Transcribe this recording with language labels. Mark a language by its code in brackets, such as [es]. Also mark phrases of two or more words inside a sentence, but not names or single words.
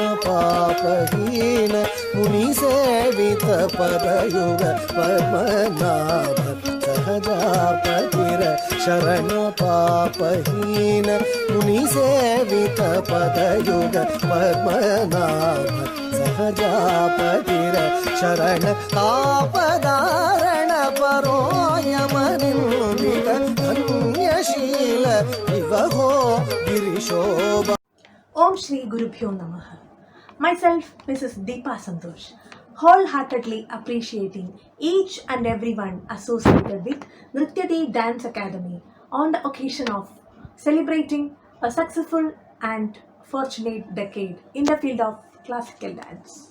[kn] ಪಾಪಹೀನ ಮುನಿಸೇವಿತ ಪದಯುಗ ಪದ್ಮನಾಭ ಸಹಜಾಪತಿರ ಶರಣ ಪಾಪಹೀನ ಮುನಿಸೇವಿತ ಪದಯುಗ ಪದ್ಮನಾಭ ಸಹಜಾಪತಿರ ಶರಣ ತಾಪದಾರಣ ಪರೋಯಮನಿಂದಿತ ಧನ್ಯಶೀಲ ವಿವಹೋ ಗಿರಿಶೋಭ. [sa] ॐ श्री गुरुभ्यो नमः. [en] Myself, Mrs. Deepa Santosh, wholeheartedly appreciating each and everyone associated with Nrityati Dance Academy on the occasion of celebrating a successful and fortunate decade in the field of classical dance.